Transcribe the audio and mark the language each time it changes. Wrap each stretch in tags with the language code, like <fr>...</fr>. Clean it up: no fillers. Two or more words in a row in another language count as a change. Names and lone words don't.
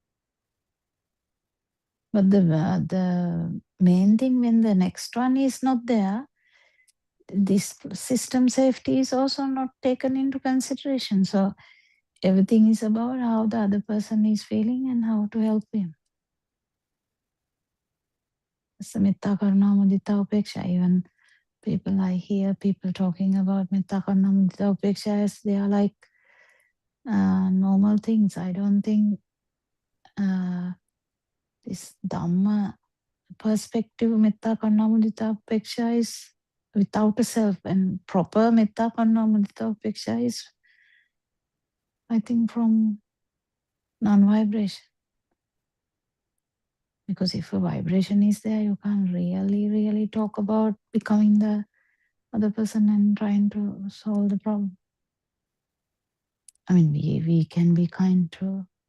<en>But the main thing, when the next one is not there, this system safety is also not taken into consideration. So everything is about how the other person is feeling and how to help him.</en> <pi>So metta, karuna, mudita, upeksha.</pi> <en>Even I hear people talking about</en> <pi>metta, karuna, mudita, upeksha</pi> <en>as they are like normal things. I don't think this Dhamma perspective,</en> <pi>metta, karuna, mudita, upeksha</pi> <en>is without a self, and proper</en> <pi>metta, karuna, mudita, upeksha</pi> <en>is, I think, from non-vibration. Because if a vibration is there, you can't really talk about becoming the other person and trying to solve the problem. I mean, we can be kind to.</en>